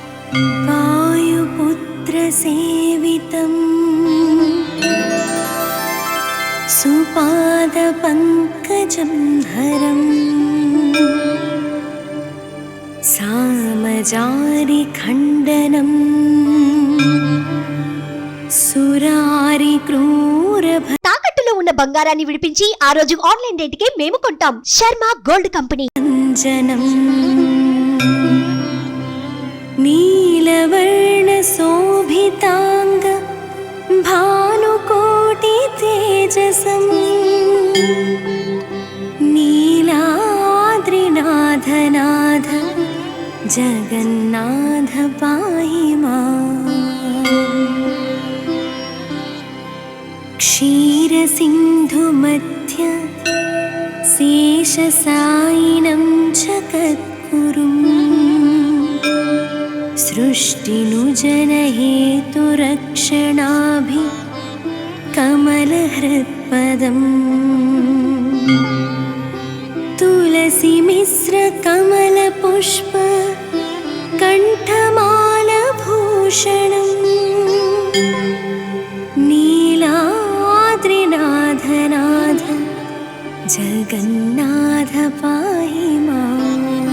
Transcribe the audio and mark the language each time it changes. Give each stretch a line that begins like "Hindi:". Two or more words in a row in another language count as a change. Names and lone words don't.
Sanskrit: वायुपुत्रसेवितं सुपादपङ्कजं हरम् सामजारिखण्डनं
Telugu: తాకట్టులో ఉన్న బంగారాన్ని విడిపించి ఆ రోజు ఆన్లైన్ రేటుకే మేము కొంటాం. శర్మ గోల్డ్ కంపెనీ.
Sanskrit: అంజనం నీలవర్ణ శోభితాంగ భానుకోటి తేజసం నీలాద్రినాథనాథ జగన్నాథ పాహి మాం. क्षीरसिन्धुमध्य शेषसायिनं जगद्गुरुं सृष्टिनुजनहेतुरक्षणाभि कमलहृत्पदम् तुलसीमिश्रकमलपुष्प कण्ठमालभूषणम् नीलाद्रिनाथनाथ जगन्नाथ पाहि मां.